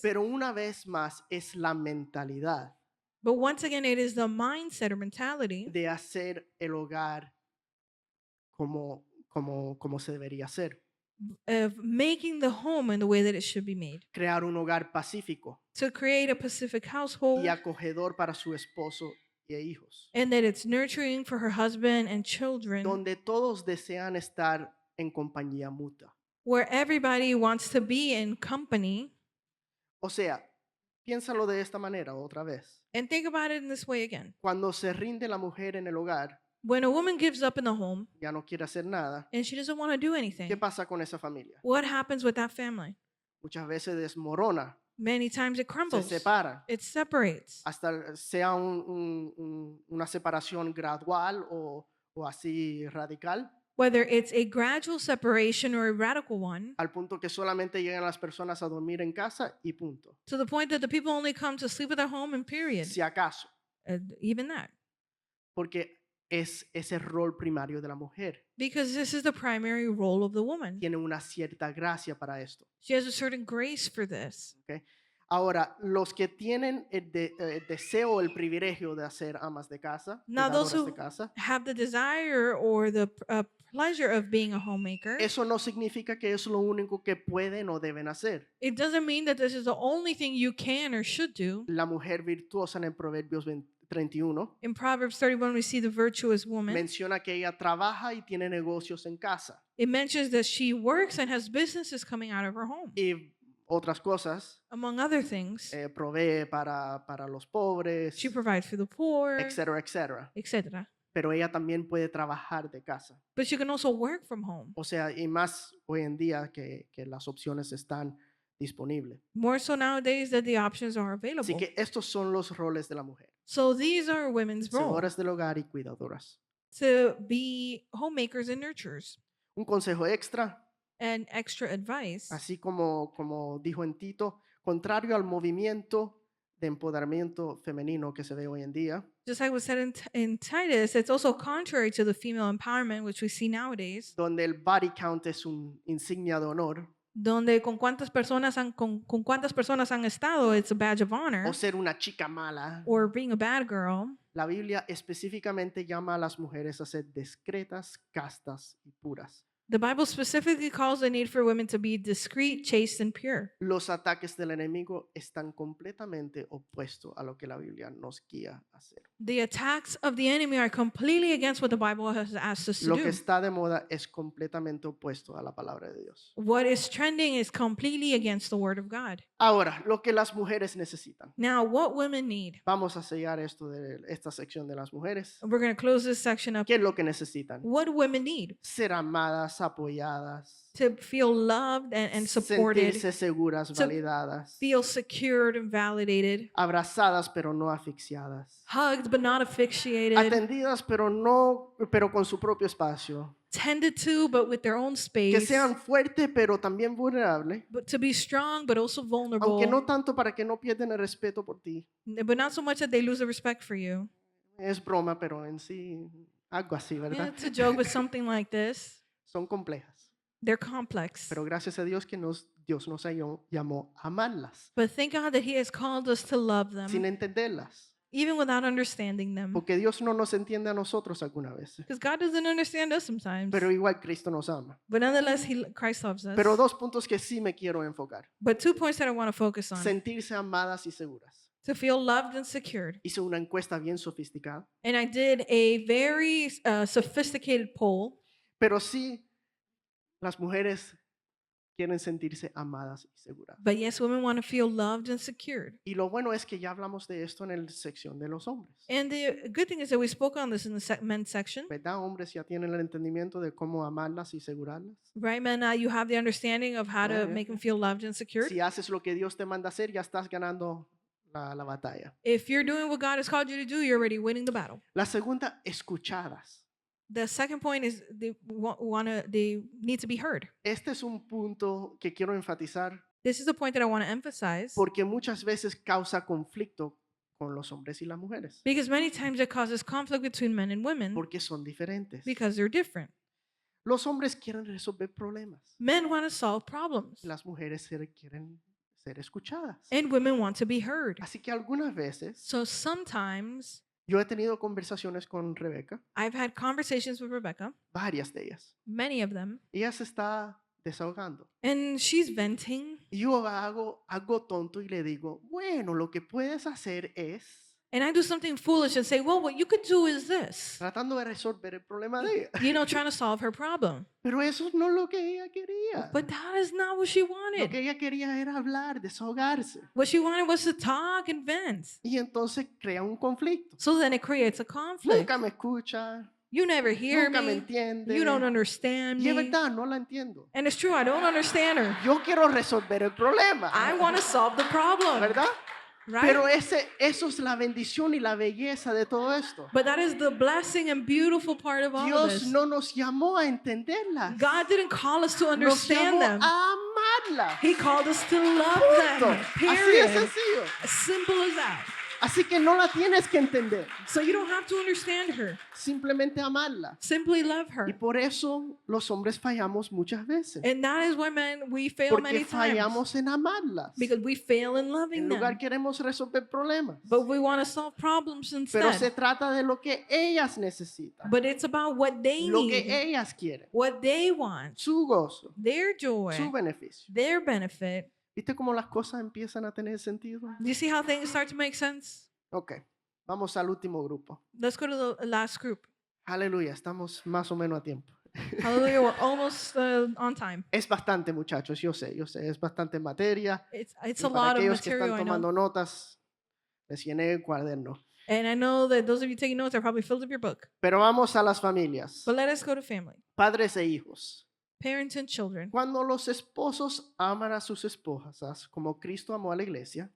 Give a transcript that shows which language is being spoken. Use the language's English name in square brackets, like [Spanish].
[Spanish] Pero una vez más es la mentalidad [English] But once again, it is the mindset or mentality [Spanish] de hacer el hogar como se debería hacer. [English] of making the home in the way that it should be made. [Spanish] Crear un hogar pacífico [English] To create a Pacific household [Spanish] y acogedor para su esposo y hijos, [English] and that it's nurturing for her husband and children, [Spanish] donde todos desean estar en compañía mutua. [English] where everybody wants to be in company. [Spanish] O sea, piénsalo de esta manera otra vez. [English] And think about it in this way again. [Spanish] Cuando se rinde la mujer en el hogar, [English] When a woman gives up in the home [Spanish] ya no quiere hacer nada, [English] and she doesn't want to do [Spanish] ¿qué [English] anything, [Spanish] pasa con esa familia? [English] what happens with that family? [Spanish] Muchas veces desmorona, [English] Many times it crumbles, [Spanish] separa, [English] it separates. [Spanish] hasta sea una separación gradual o así radical, [English] Whether it's a gradual separation or a radical one, [Spanish] al punto que solamente llegan las personas a dormir en casa y punto. [English] to the point that the people only come to sleep at their home and period. [Spanish] Si acaso, [English] Even that. [Spanish] porque es ese rol primario de la mujer. [English] Because this is the primary role of the woman. [Spanish] Tiene una cierta gracia para esto. [English] She has a certain grace for this. [Spanish] ¿Ok? Ahora, los que tienen el deseo, el privilegio de ser amas de casa, [English] Now, those [Spanish] cuidadoras de [English] who [Spanish] casa, [English] have the desire or the pleasure of being a homemaker, [Spanish] eso no significa que es lo único que pueden o deben hacer. [English] it doesn't mean that this is the only thing you can or should do. [Spanish] La mujer virtuosa en el Proverbios 31 [English] In Proverbs 31, we see the virtuous woman. [Spanish] menciona que ella trabaja y tiene negocios en casa [English] It mentions that she works and has businesses coming out of her home. [Spanish] y otras cosas, [English] Among other things, [Spanish] provee para los pobres, [English] she provides for the poor, [Spanish] etcétera, etcétera. [English] etc. [Spanish] Pero ella también puede trabajar de casa. [English] But she can also work from home. [Spanish] O sea, y más hoy en día que las opciones están disponibles. [English] More so nowadays that the options are [Spanish] Así [English] available. [Spanish] que estos son los roles de la mujer. [English] So these are women's roles, [Spanish] Hacedoras del hogar y cuidadoras. [English] to be homemakers and nurturers. [Spanish] Un consejo extra, [English] And extra advice, [Spanish] así como dijo en Tito, contrario al movimiento de empoderamiento femenino que se ve hoy en día, [English] just like was said in Titus, it's also contrary to the female empowerment which we see nowadays, [Spanish] donde el body count es un insignia de honor, donde con cuántas personas han estado, [English] it's a badge of honor, [Spanish] o ser una chica mala. [English] or being a bad girl. [Spanish] La Biblia específicamente llama a las mujeres a ser discretas, castas y puras. [English] The Bible specifically calls the need for women to be discreet, chaste, and pure. [Spanish] Los ataques del enemigo están completamente opuestos a lo que la Biblia nos guía a hacer. [English] The attacks of the enemy are completely against what the Bible has asked us to [Spanish] Lo que [English] do. [Spanish] está de moda es completamente opuesto a la palabra de Dios. [English] What is trending is completely against the word of God. [Spanish] Ahora, lo que las mujeres necesitan. [English] Now, what women need? [Spanish] Vamos a sellar esto de esta sección de las mujeres. [English] We're going to close this section up. [Spanish] ¿Qué es lo que necesitan? [English] What do women need? [Spanish] Ser amadas, apoyadas, [English] To feel loved and supported, [Spanish] sentirse seguras, [English] to [Spanish] validadas, [English] feel secured and validated, [Spanish] abrazadas pero no asfixiadas, [English] hugged but not asphyxiated, [Spanish] atendidas pero con su propio espacio, [English] tended to but with their own [Spanish] que [English] space, [Spanish] sean fuertes pero también vulnerables, [English] but to be strong but also vulnerable, [Spanish] aunque no tanto para que no pierdan el respeto por ti. [English] but not so much that they lose the respect for you. [Spanish] Es broma, pero en sí algo así, [English] Yeah, [Spanish] ¿verdad? [English] it's a joke, but something like this. [Spanish] Son complejas. [English] They're complex. [Spanish] Pero gracias a Dios que Dios nos llamó a amarlas, [English] But thank God that He has called us to love [Spanish] sin [English] them, [Spanish] entenderlas. [English] even without understanding them. [Spanish] Porque Dios no nos entiende a nosotros alguna vez. [English] Because God doesn't understand us sometimes. [Spanish] Pero igual Cristo nos ama. [English] But nonetheless, Christ loves us. [Spanish] Pero dos puntos que sí me quiero enfocar. [English] But 2 points that I want to focus on. [Spanish] Sentirse amadas y seguras. [English] To feel loved and secured. [Spanish] Hice una encuesta bien sofisticada. [English] And I did a very sophisticated poll. [Spanish] Pero sí, las mujeres quieren sentirse amadas y seguras. [English] But yes, women want to feel loved and secured. [Spanish] Y lo bueno es que ya hablamos de esto en la sección de los hombres. [English] And the good thing is that we spoke on this in the men's section. [Spanish] ¿Verdad? Hombres ya tienen el entendimiento de cómo amarlas y asegurarlas. [English] Right, men, you have the understanding of how to Yeah. make them feel loved and secured. [Spanish] Si haces lo que Dios te manda hacer, ya estás ganando la batalla. [English] If you're doing what God has called you to do, you're already winning the battle. [Spanish] La segunda, escuchadas. [English] The second point is they need to be heard. [Spanish] Este es un punto que quiero enfatizar [English] This is the point that I want to emphasize [Spanish] porque muchas veces causa conflicto con los hombres y las mujeres, [English] because many times it causes conflict between men and women [Spanish] porque son diferentes. [English] because they're different. [Spanish] Los hombres quieren resolver problemas, [English] Men want to solve problems [Spanish] las mujeres quieren ser escuchadas. [English] and women want to be heard. [Spanish] Así que algunas veces [English] So sometimes [Spanish] yo he tenido conversaciones con Rebeca, [English] I've had conversations with Rebecca, [Spanish] varias de ellas. [English] many of them, [Spanish] Ella se está desahogando. [English] and she's venting. [Spanish] Y yo hago algo tonto y le digo, bueno, lo que puedes hacer es [English] And I do something foolish and say, well, what you could do is this. [Spanish] tratando de resolver el problema de ella. [English] Trying to solve her problem. [Spanish] Pero eso no es lo que ella quería. [English] But that is not what she [Spanish] Lo [English] wanted. [Spanish] que ella quería era hablar, desahogarse. [English] What she wanted was to talk and vent. [Spanish] Y entonces crea un conflicto. [English] So then it creates a conflict. [Spanish] Nunca me escucha, [English] You never hear [Spanish] nunca me [English] me. [Spanish] entiende. [English] You don't understand [Spanish] Y es [English] me. [Spanish] verdad, no la entiendo. [English] And it's true, I don't understand her. [Spanish] Yo quiero resolver el problema, [English] I want to solve the problem. [Spanish] ¿verdad? [English] Right? [Spanish] Pero eso es la bendición y la belleza de todo esto. [English] But that is the blessing and beautiful part of all of [Spanish] Dios [English] this. [Spanish] no nos llamó a entenderlas. [English] God didn't call us to [Spanish] Nos [English] understand them. [Spanish] a amarlas. [English] He called us to love [Spanish] Punto. [English] them. [Spanish] Así de [English] Period. [Spanish] sencillo. [English] As simple as that. [Spanish] Así que no la tienes que entender. [English] So you don't have to understand her. [Spanish] Simplemente amarla. [English] Simply love [Spanish] Y [English] her. [Spanish] por eso los hombres fallamos muchas veces. [English] And that is why men we fail [Spanish] Porque [English] many times. [Spanish] fallamos en amarlas. [English] Because we fail in [Spanish] En [English] loving [Spanish] lugar [English] them. [Spanish] queremos resolver problemas. [English] But we want to solve problems [Spanish] Pero se [English] instead. [Spanish] trata de lo que ellas necesitan. [English] But it's about what they [Spanish] Lo que [English] need, [Spanish] ellas quieren. [English] what they want, [Spanish] Su gozo. [English] their joy, [Spanish] Su beneficio. [English] their benefit. [Spanish] ¿Viste cómo las cosas empiezan a tener sentido? [English] Do you see how things start to make sense? [Spanish] Ok. Vamos al último grupo. [English] Let's go to the last group. [Spanish] Aleluya. Estamos más o menos a tiempo. [English] Hallelujah, we're almost on time. [Spanish] Es bastante, muchachos. Yo sé. Es bastante materia. [English] It's [Spanish] Y [English] a lot of [Spanish] aquellos que [English] material, [Spanish] están [English] I know. [Spanish] tomando notas, les llené el cuaderno. [English] And I know that those of you taking notes are probably filled up your book. [Spanish] Pero vamos a las familias. [English] But let us go to family, [Spanish] Padres e hijos. [English] parents and children. [Spanish] Cuando los esposos aman a sus esposas como Cristo amó a la iglesia